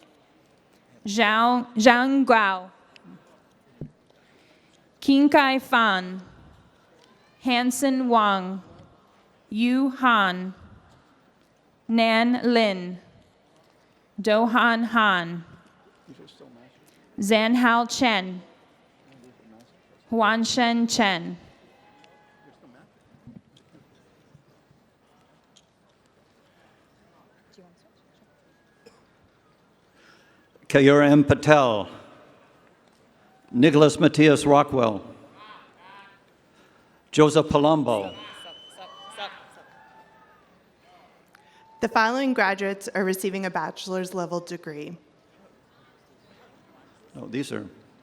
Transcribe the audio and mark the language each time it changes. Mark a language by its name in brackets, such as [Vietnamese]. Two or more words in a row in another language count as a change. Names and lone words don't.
[English] Zhang Guao, Qingkai Fan, Hansen Wang, Yu Han, Nan Lin, Dohan Han, Zanhao Chen, Huanshen Chen. Kayur M. Patel, Nicholas Matthias Rockwell, Joseph Palumbo. The following graduates are receiving a bachelor's level degree. No, these are.